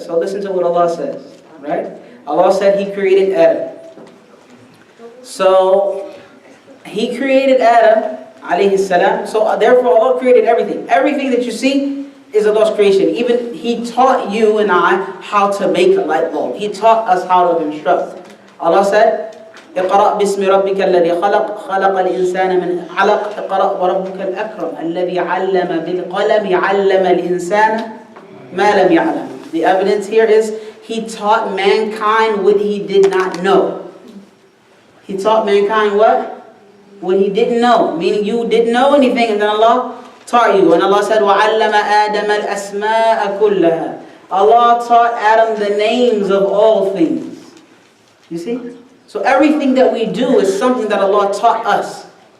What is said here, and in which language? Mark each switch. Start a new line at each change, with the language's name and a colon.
English: So listen to what Allah says. Right? Allah said He created Adam. So He created Adam, alayhi salam. So therefore Allah created everything. Everything that you see is Allah's creation. Even He taught you and I how to make a light bulb. He taught us how to construct. Allah said,
Arabic: اقرأ باسم ربك الذي خلق خلق الإنسان من علق اقرأ وربك الأكرم الذي علم بالقلم علم الإنسان ما لم يعلم.
English: The evidence here is He taught mankind what he did not know. He taught mankind what? What he didn't know. Meaning you didn't know anything and then Allah taught you. And Allah said,
Arabic: وَعَلَّمَ آدَمَ الْأَسْمَاءَ كُلَّهَا.
English: Allah taught Adam the names of all things. You see? So everything that we do is something that Allah taught us.